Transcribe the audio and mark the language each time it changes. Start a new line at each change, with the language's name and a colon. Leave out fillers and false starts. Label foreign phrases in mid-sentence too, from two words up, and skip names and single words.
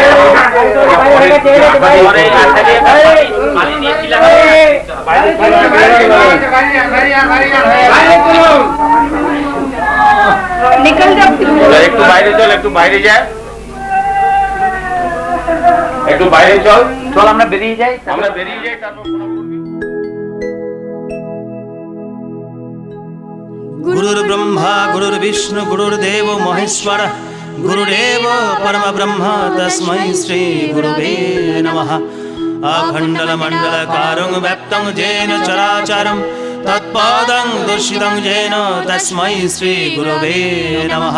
Bangla: একটু বাইরে চল, একটু বাইরে যায়, একটু বাইরে চল, চল আমরা বেরিয়ে যাই, আমরা বেরিয়ে যাই, তারপর
Sanskrit: गुरुर् ब्रह्मा गुरुर्विष्णु गुरुर्देव महेश्वर गुरुरेव परम ब्रह्म तस्मै श्री गुरुवे नमः। अखण्डलमण्डलकारं व्याप्तं येन चराचरं तत्पादं दर्शितं येन तस्मै श्री गुरुवे नमः।